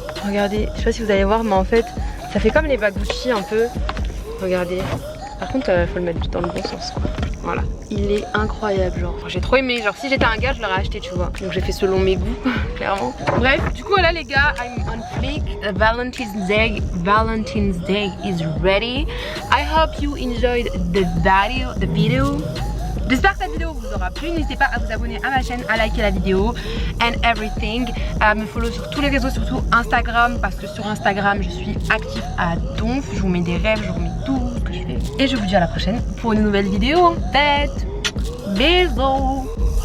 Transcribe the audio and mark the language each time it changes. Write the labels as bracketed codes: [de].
[fr] Regardez, je sais pas si vous allez voir mais en fait ça fait comme les bas Gucci un peu. Regardez. Par contre, faut le mettre dans le bon sens quoi. Voilà. Il est incroyable genre. Enfin, j'ai trop aimé. Genre si j'étais un gars, je l'aurais acheté, tu vois. Donc j'ai fait selon mes goûts, clairement. Bref, du coup voilà les gars, [en] I'm on fleek. Valentine's Day is ready. I hope you enjoyed the video. [fr] J'espère que cette vidéo vous aura plu. N'hésitez pas à vous abonner à ma chaîne, à liker la vidéo [en] and everything. [fr] À me follow sur tous les réseaux, surtout Instagram, parce que sur Instagram je suis active à donf. Je vous mets des rêves, je vous mets tout ce que je fais. Et je vous dis à la prochaine pour une nouvelle vidéo en tête. Bisous.